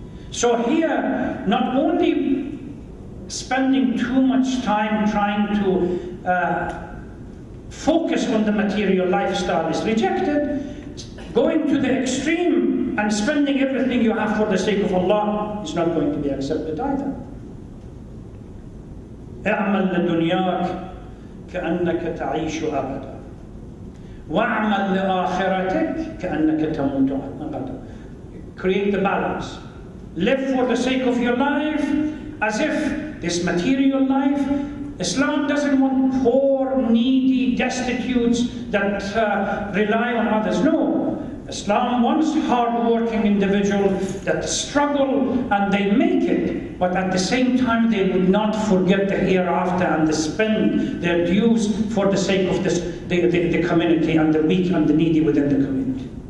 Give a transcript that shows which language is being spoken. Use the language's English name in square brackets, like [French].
[English] So here, not only spending too much time trying to focus on the material lifestyle is rejected, going to the extreme and spending everything you have for the sake of Allah is not going to be accepted either. [Arabic] اعمل لدنياك كأنك تعيش أبدا واعمل لآخرتك كأنك تموت غدا. [English] Create the balance. Live for the sake of your life as if this material life. Islam doesn't want poor, needy, destitutes that rely on others. No. Islam wants hard-working individuals that struggle and they make it, but at the same time they would not forget the hereafter and they spend their dues for the sake of the community and the weak and the needy within the community.